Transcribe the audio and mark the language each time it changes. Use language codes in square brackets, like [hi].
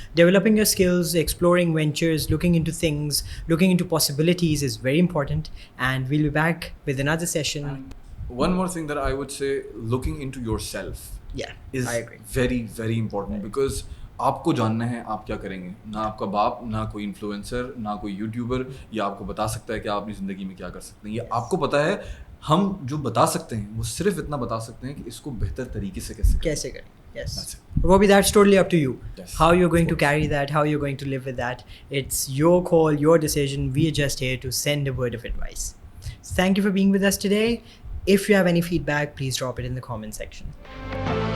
[en] Developing your skills, exploring ventures, looking into things, looking into possibilities is very important, and we'll be back with another session. One more thing that I would say, looking into yourself is very very important, because [ur] آپ کو جاننا ہے آپ کیا کریں گے. نہ آپ کا باپ, نہ کوئی انفلوئنسر, نہ کوئی یوٹیوبر یہ آپ کو بتا سکتا ہے کہ آپ اپنی زندگی میں کیا کر سکتے ہیں. یہ آپ کو پتہ ہے. ہم جو بتا سکتے ہیں وہ صرف اتنا بتا سکتے ہیں کہ اس کو بہتر طریقے سے کیسے کریں. [en] Yes. Robbie, that's totally up to you. How you're going to carry that, how you're going to live with that. It's your call, your decision. We are just here to send a word of advice. Thank you for being with us today. If you have any feedback, please drop it in the comment section.